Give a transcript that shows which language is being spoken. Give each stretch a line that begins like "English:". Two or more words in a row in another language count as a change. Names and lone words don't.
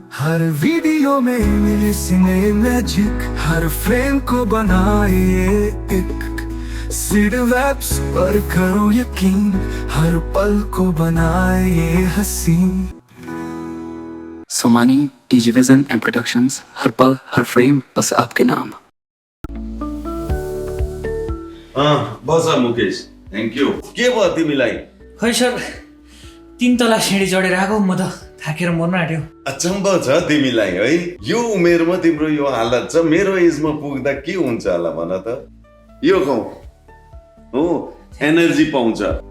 Hindi: हर वीडियो में मिले
English: cine magic,
Hindi: हर फ्रेम को बनाए एक सीड वेब्स पर करो यकीन, हर पल को बनाए ये हसीन। सोमानी, डिजिविजन एंड प्रोडक्शंस, हर पल हर फ्रेम बस आपके नाम।
Nepali: बस मुकेश,
English: thank you.
Nepali: के भयो तिमीलाई? खै सर, 3 तला सिँढी चढेर आएको, म त थाकेर मर्न आँट्यो। अचम्म छ तिमीलाई है। यो उमेरमा तिम्रो यो हालत छ, मेरो एजमा पुग्दा के हुन्छ होला भन त। यो खाऊ हो, एनर्जी पाउँछ।